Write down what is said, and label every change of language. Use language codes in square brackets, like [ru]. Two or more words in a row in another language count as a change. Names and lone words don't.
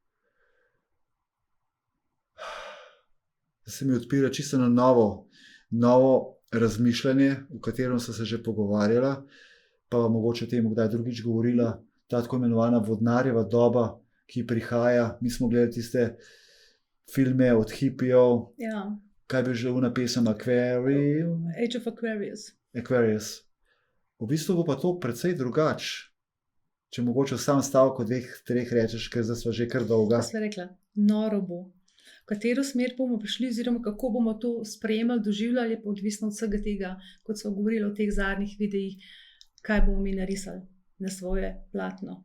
[sl] Zdaj se mi odpira čisto na novo razmišljanje, v katerem sem se že pogovarjala, pa mogoče o tem kdaj drugič govorila, ta tako imenovana vodnarjeva doba, ki prihaja. Mi smo gledali tiste filme od hipijev, Ja. kaj bi že ona pesem Aquarium? Age of Aquarius. Aquarius. V bistvu bo pa to precej drugače. Če mogoče v sam stavku 2, 3 rečeš, ker zdaj sva že kar dolga. Kaj sva rekla? Noro bo. V katero smer bomo prišli, oziroma kako bomo to sprejemali, doživljali, je pa odvisno od vsega tega, kot smo govorili o teh zadnjih videih, kaj bomo mi narisali na svoje platno.